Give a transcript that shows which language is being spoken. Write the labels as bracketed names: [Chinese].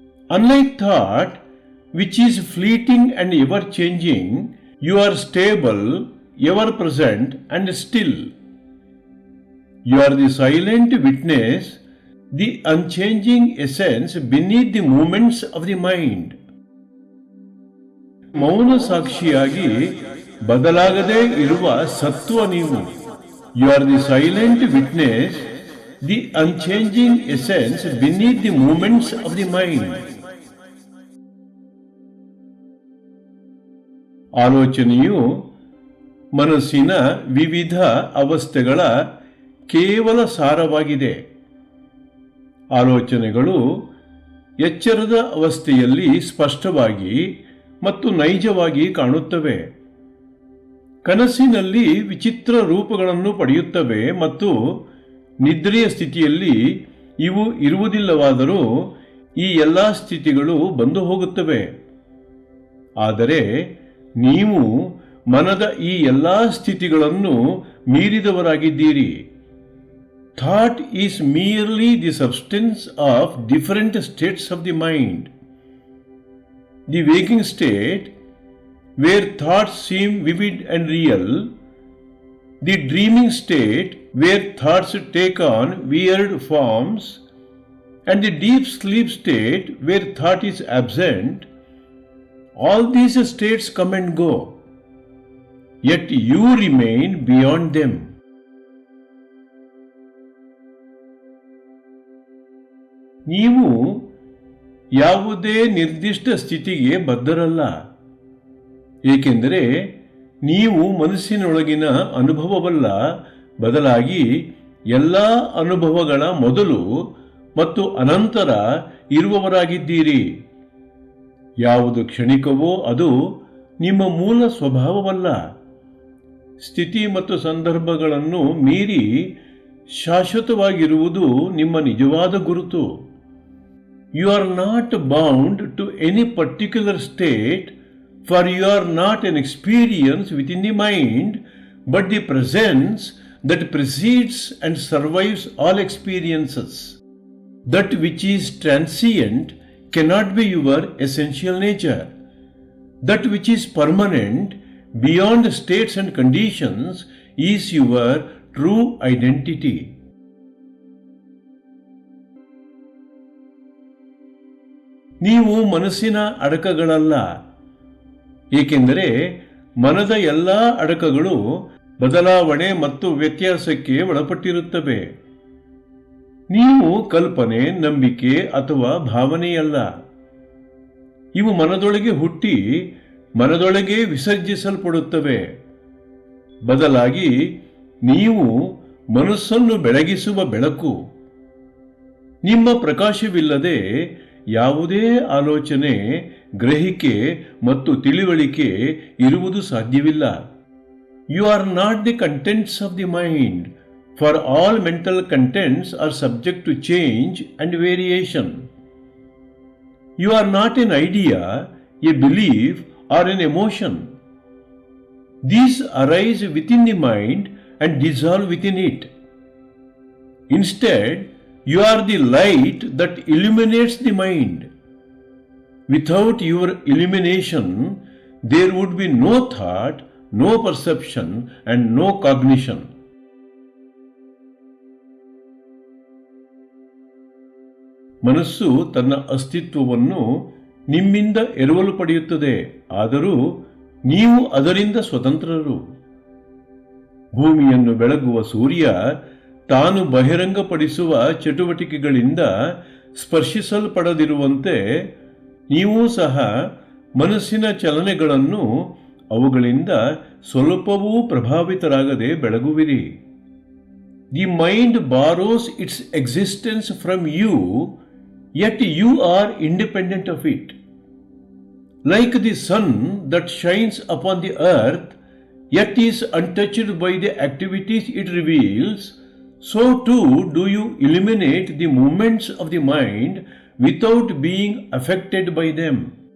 [English] Unlike thought, which is fleeting and ever-changing, you are stable, ever-present and still. You are the silent witness, the unchanging essence beneath the movements of the mind. [Kannada] ಮೌನ ಸಾಕ್ಷಿಯಾಗಿ ಬದಲಾಗದೇ ಇರುವ ಸತ್ವ ನೀವು. [English] You are the silent witness, the unchanging essence beneath the movements of the mind. [Kannada] ಆಲೋಚನೆಯು ಮನಸ್ಸಿನ ವಿವಿಧ ಅವಸ್ಥೆಗಳ ಕೇವಲ ಸಾರವಾಗಿದೆ. ಆಲೋಚನೆಗಳು ಎಚ್ಚರದ ಅವಸ್ಥೆಯಲ್ಲಿ ಸ್ಪಷ್ಟವಾಗಿ ಮತ್ತು ನೈಜವಾಗಿ ಕಾಣುತ್ತವೆ. ಕನಸಿನಲ್ಲಿ ವಿಚಿತ್ರ ರೂಪಗಳನ್ನು ಪಡೆಯುತ್ತವೆ ಮತ್ತು ನಿದ್ರೆಯ ಸ್ಥಿತಿಯಲ್ಲಿ ಇವು ಇರುವುದಿಲ್ಲವಾದರೂ ಈ ಎಲ್ಲ ಸ್ಥಿತಿಗಳು ಬಂದು ಹೋಗುತ್ತವೆ. ಆದರೆ ನೀವು ಮನದ ಈ ಎಲ್ಲ ಸ್ಥಿತಿಗಳನ್ನು ಮೀರಿದವರಾಗಿದ್ದೀರಿ. [English] Thought is merely the substance of different states of the mind. The waking state, where thoughts seem vivid and real, the dreaming state, where thoughts take on weird forms, and the deep sleep state, where thought is absent, all these states come and go, yet you remain beyond them. [Kannada] ನೀವು ಯಾವುದೇ ನಿರ್ದಿಷ್ಟ ಸ್ಥಿತಿಗೆ ಬದ್ಧರಲ್ಲ, ಏಕೆಂದರೆ ನೀವು ಮನಸ್ಸಿನೊಳಗಿನ ಅನುಭವವಲ್ಲ, ಬದಲಾಗಿ ಎಲ್ಲ ಅನುಭವಗಳ ಮೊದಲು ಮತ್ತು ಅನಂತರ ಇರುವವರಾಗಿದ್ದೀರಿ. ಯಾವುದು ಕ್ಷಣಿಕವೋ ಅದು ನಿಮ್ಮ ಮೂಲ ಸ್ವಭಾವವಲ್ಲ. ಸ್ಥಿತಿ ಮತ್ತು ಸಂದರ್ಭಗಳನ್ನು ಮೀರಿ ಶಾಶ್ವತವಾಗಿರುವುದು ನಿಮ್ಮ ನಿಜವಾದ ಗುರುತು. [English] You are not bound to any particular state, for you are not an experience within the mind, but the presence that precedes and survives all experiences. That which is transient cannot be your essential nature. That which is permanent, beyond states and conditions, is your true identity. [Kannada] ನೀವು ಮನಸ್ಸಿನ ಅಡಕಗಳಲ್ಲ, ಏಕೆಂದರೆ ಮನದ ಎಲ್ಲ ಅಡಕಗಳು ಬದಲಾವಣೆ ಮತ್ತು ವ್ಯತ್ಯಾಸಕ್ಕೆ ಒಳಪಟ್ಟಿರುತ್ತವೆ. ನೀವು ಕಲ್ಪನೆ, ನಂಬಿಕೆ ಅಥವಾ ಭಾವನೆಯಲ್ಲ. ಇವು ಮನದೊಳಗೆ ಹುಟ್ಟಿ ಮನದೊಳಗೆ ವಿಸರ್ಜಿಸಲ್ಪಡುತ್ತವೆ. ಬದಲಾಗಿ ನೀವು ಮನಸ್ಸನ್ನು ಬೆಳಗಿಸುವ ಬೆಳಕು. ನಿಮ್ಮ ಪ್ರಕಾಶವಿಲ್ಲದೆ ಯಾವುದೇ ಆಲೋಚನೆ, ಗ್ರಹಿಕೆ ಮತ್ತು ತಿಳಿವಳಿಕೆ ಇರುವುದು ಸಾಧ್ಯವಿಲ್ಲ. [English] You are not the contents of the mind, for all mental contents are subject to change and variation. You are not an idea, a belief or an emotion. These arise within the mind and dissolve within it. Instead, you are the light that illuminates the mind. Without your illumination, there would be no thought, no perception, and no cognition. [Kannada] ಮನಸ್ಸು ತನ್ನ ಅಸ್ತಿತ್ವವನ್ನು ನಿಮ್ಮಿಂದ ಎರವಲು ಪಡೆಯುತ್ತದೆ, ಆದರೂ ನೀವು ಅದರಿಂದ ಸ್ವತಂತ್ರರು. ಭೂಮಿಯನ್ನು ಬೆಳಗುವ ಸೂರ್ಯ ತಾನು ಬಹಿರಂಗಪಡಿಸುವ ಚಟುವಟಿಕೆಗಳಿಂದ ಸ್ಪರ್ಶಿಸಲ್ಪಡದಿರುವಂತೆ ನೀವೂ ಸಹ ಮನಸ್ಸಿನ ಚಲನೆಗಳನ್ನು ಅವುಗಳಿಂದ ಸ್ವಲ್ಪವೂ ಪ್ರಭಾವಿತರಾಗದೆ ಬೆಳಗುವಿರಿ. [English] The mind borrows its existence from you, yet you are independent of it. Like the sun that shines upon the earth, yet is untouched by the activities it reveals, so too do you eliminate the movements of the mind without being affected by them.